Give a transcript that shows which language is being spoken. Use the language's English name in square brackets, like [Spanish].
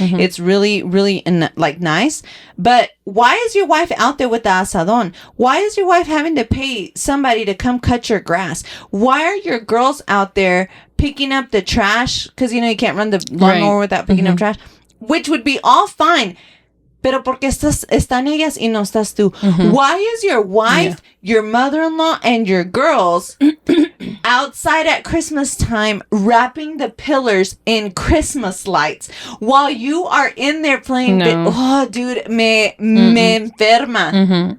[English] It's really, really like nice. But why is your wife out there with the asadón? Why is your wife having to pay somebody to come cut your grass? Why are your girls out there picking up the trash? Because, you know, you can't run the lawnmower without picking up trash, which would be all fine. [Spanish] Pero porque están ellas y no estás tú. [English] Why is your wife, your mother-in-law, and your girls outside at Christmas time wrapping the pillars in Christmas lights while you are in there playing? Oh, dude, [Spanish] me enferma.